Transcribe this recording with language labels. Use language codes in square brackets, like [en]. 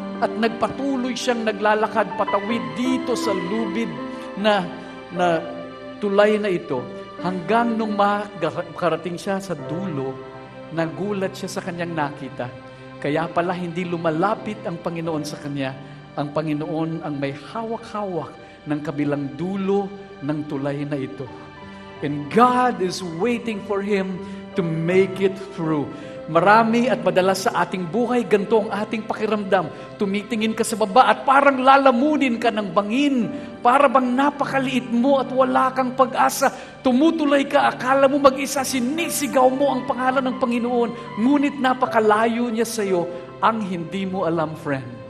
[tl] At nagpatuloy siyang naglalakad patawid dito sa lubid na tulay na ito. Hanggang nung makarating siya sa dulo, nagulat siya sa kanyang nakita. Kaya pala hindi lumalapit ang Panginoon sa kanya. Ang Panginoon ang may hawak-hawak ng kabilang dulo ng tulay na ito. [en] And God is waiting for him to make it through. [tl] Marami at madalas sa ating buhay, ganito ang ating pakiramdam. Tumitingin ka sa baba at parang lalamunin ka ng bangin. Para bang napakaliit mo at wala kang pag-asa. Tumutulay ka, akala mo mag-isa, sinisigaw mo ang pangalan ng Panginoon. Ngunit napakalayo niya sa iyo. Ang hindi mo alam, friend.